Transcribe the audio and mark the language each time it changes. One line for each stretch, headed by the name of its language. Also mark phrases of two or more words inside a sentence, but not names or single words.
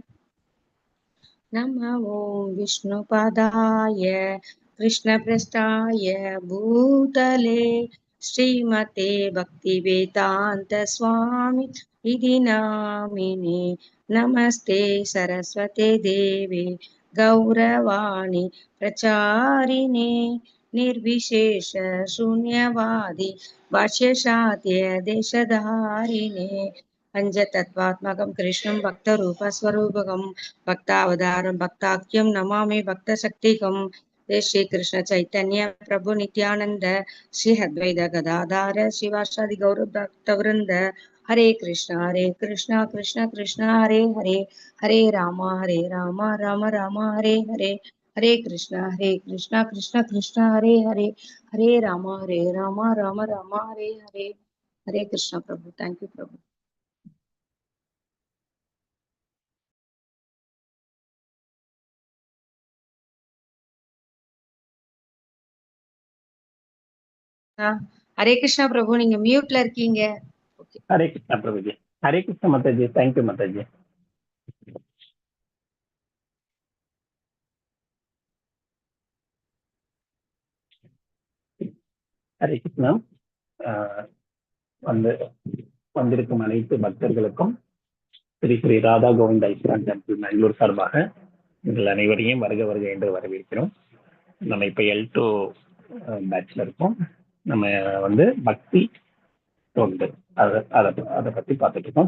Sanskrit: नमो विष्णुपादाय कृष्णपृष्ठाय भूतले श्रीमते भक्तिवेदान्त स्वामी इति नामिने नमस्ते सरस्वते देवे गौरवाणी प्रचारिणे निर्विशेष शून्यवादी भाष्यशाद्य देशधारिणे पंचतत्त्वात्मकं कृष्णं भक्तरूपस्वरूपकं भक्तावतारं भक्ताख्यं नमामि भक्तशक्तिकं जय श्री कृष्ण चैतन्य प्रभु नित्यानंद श्री अद्वैत गदाधार शिवासादि गौर भक्तवृंद हरे कृष्ण कृष्ण कृष्ण हरे हरे हरे राम राम राम हरे हरे हरे कृष्ण कृष्ण कृष्ण हरे हरे हरे राम राम राम हरे हरे हरे कृष्ण प्रभु
English: thank you
Sanskrit: प्रभु हरे कृष्णा प्रभु
Tamil: நீங்க மியூட்ல இருக்கீங்க
Hindi: हरे कृष्णा प्रभु जी हरे कृष्णा माता जी
English: thank you
Hindi: माता जी हरे कृष्णा
Tamil: வந்திருக்கும் அனைத்து பக்தர்களுக்கும் ஸ்ரீ ஸ்ரீ ராதா கோவிந்த் ஐஸ்வரன் டெம்பிள் பெங்களூர் சார்பாக நீங்கள் அனைவரையும் வருக வருக என்று வரவேற்கிறோம். நம்ம இப்ப L2 பேட்ச்ல இருக்கோம். நம்ம பக்தி தொண்டு அதை பத்தி பார்த்துட்டு இருக்கோம்.